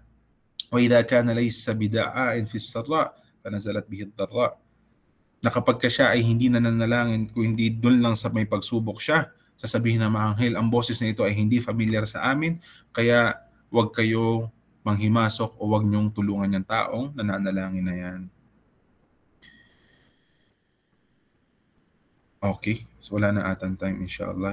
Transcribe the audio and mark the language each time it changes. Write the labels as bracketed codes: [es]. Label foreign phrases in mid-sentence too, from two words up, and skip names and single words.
[ar] وإذا كان ليس بداع في السراء فنزلت به الضراء. [tl] Na kapag siya ay hindi nananalangin, kung hindi doon lang sa may pagsubok siya, sasabihin ng mga anghel, ang boses na ito ay hindi familiar sa amin, kaya wag kayo manghimasok o wag niyong tulungan yung taong nananalangin na yan. Okay, so wala na atang time inshallah.